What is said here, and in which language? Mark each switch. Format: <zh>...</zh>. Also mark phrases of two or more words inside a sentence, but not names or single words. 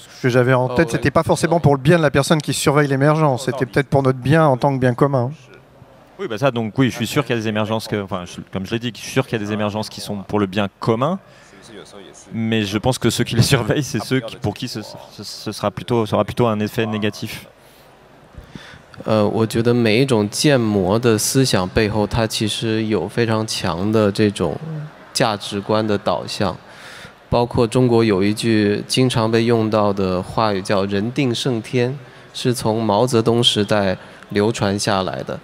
<fr>Ce que j'avais en tête, c'était pas forcément pour le bien de la personne qui surveille l'émergence, c'était peut-être pour notre bien en tant que bien commun. Oui, ça, donc oui, je suis sûr qu'il y a des émergences, comme je l'ai dit, je suis sûr qu'il y a des émergences qui sont pour le bien commun, mais je pense que ceux qui les surveillent, c'est ceux pour qui ce sera plutôt un effet négatif.</fr> <zh>我觉得每一种建模的思想背后，它其实有非常强的这种价值观的导向。包括中国有一句经常被用到的话语叫"人定胜天"，是从毛泽东时代流传下来的。</zh>